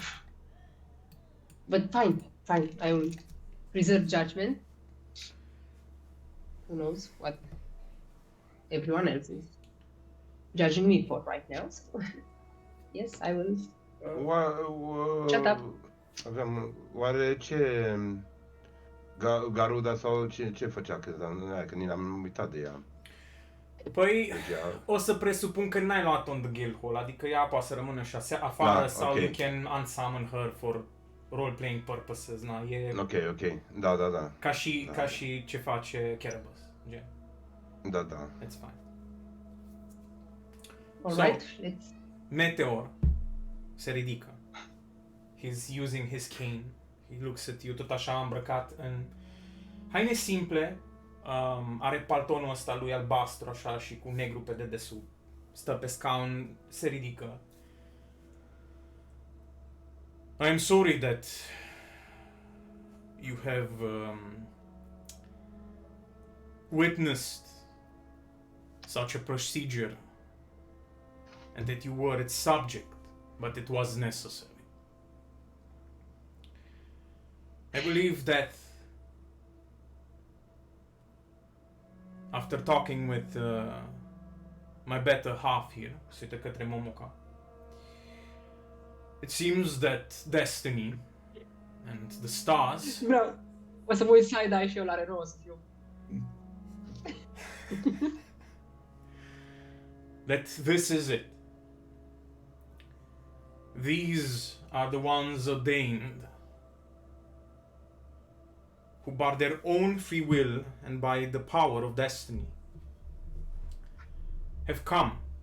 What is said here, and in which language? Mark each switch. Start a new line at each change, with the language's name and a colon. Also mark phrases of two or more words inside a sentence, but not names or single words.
English: But fine, I will reserve judgment. Who knows what everyone else is judging me for right now? So yes, I will. Shut up.
Romanian: Aveam, oare ce... Garuda sau ce făcea cândva? Că ni l-am uitat de ea. Păi, Deci ea... o să presupun că n-ai luat
English: on the guildhall,
Romanian: adică ea poate să rămână și afară Da, sau ok.
English: you can unsummon her for role-playing purposes, na, e
Romanian: Ok, da. ca și ce face Cerebus, gen, Da.
English: it's fine. Alright, let's.
Romanian: Meteor se ridică.
English: He's using his cane. He looks at you,
Romanian: tot așa îmbrăcat în haine simple. Are paltonul ăsta lui albastru așa și cu negru pe dedesubt. Stă pe scaun, se ridică.
English: I am sorry that you have witnessed such a procedure and that you were its subject, but it was necessary. I believe that after talking with my better half here,
Romanian: se uită către Momoka,
English: it seems that destiny and the stars
Romanian: Vreau. O să mă uit side-eye și eu la Renault, o să fiu.
English: that this is it. These are the ones ordained who by their own free will and by the power of destiny have come.